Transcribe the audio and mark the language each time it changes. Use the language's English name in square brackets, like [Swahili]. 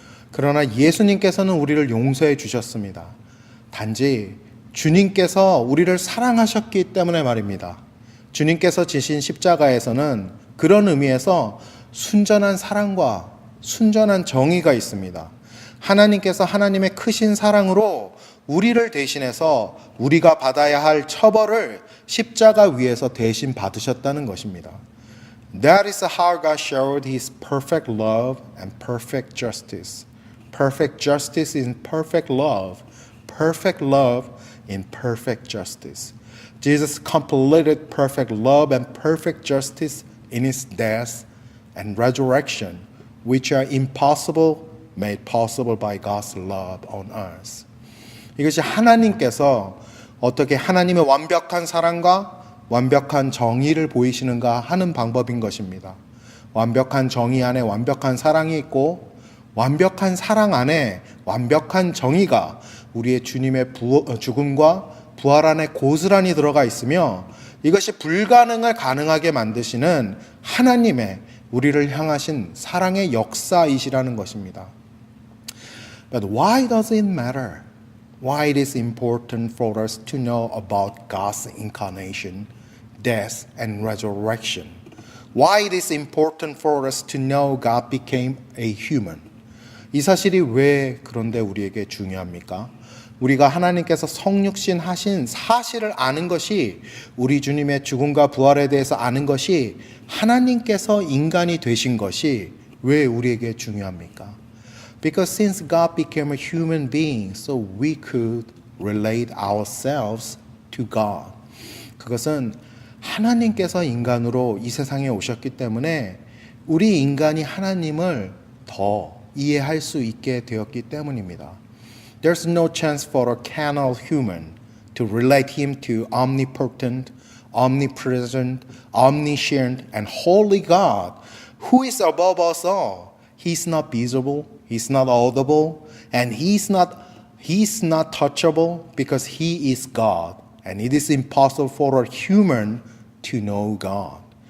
[Korean] 그러나 예수님께서는 우리를 용서해 주셨습니다. 단지 주님께서 우리를 사랑하셨기 때문에 말입니다. 주님께서 지신 십자가에서는 그런 의미에서 순전한 사랑과 순전한 정의가 있습니다. 하나님께서 하나님의 크신 사랑으로 우리를 대신해서 우리가 받아야 할 처벌을 십자가 위에서 대신 받으셨다는 것입니다. [English] That is how God showed His perfect love and perfect justice. Perfect justice in perfect love. Perfect love in perfect justice. Jesus completed perfect love and perfect justice in His death and resurrection, which are impossible, made possible by God's love on us. [Korean] 이것이 하나님께서 어떻게 하나님의 완벽한 사랑과 완벽한 정의를 보이시는가 하는 방법인 것입니다. 완벽한 정의 안에 완벽한 사랑이 있고 완벽한 사랑 안에 완벽한 정의가 우리의 주님의 죽음과 부활 안에 고스란히 들어가 있으며 이것이 불가능을 가능하게 만드시는 하나님의 우리를 향하신 사랑의 역사이시라는 것입니다. [English] But why does it matter? Why it is important for us to know about God's incarnation, death, and resurrection? Why it is important for us to know God became a human? [Korean] 이 사실이 왜 그런데 우리에게 중요합니까? 우리가 하나님께서 성육신 하신 사실을 아는 것이 우리 주님의 죽음과 부활에 대해서 아는 것이 하나님께서 인간이 되신 것이 왜 우리에게 중요합니까? [English] Because since God became a human being, so we could relate ourselves to God. [Korean] 그것은 하나님께서 인간으로 이 세상에 오셨기 때문에 우리 인간이 하나님을 더 이해할 수 있게 되었기 때문입니다. [English] There's no chance for a carnal human to relate him to omnipotent, omnipresent, omniscient, and holy God, who is above us all. He's not visible, He's not audible, and He's not touchable because He is God, and it is impossible for a human to know God.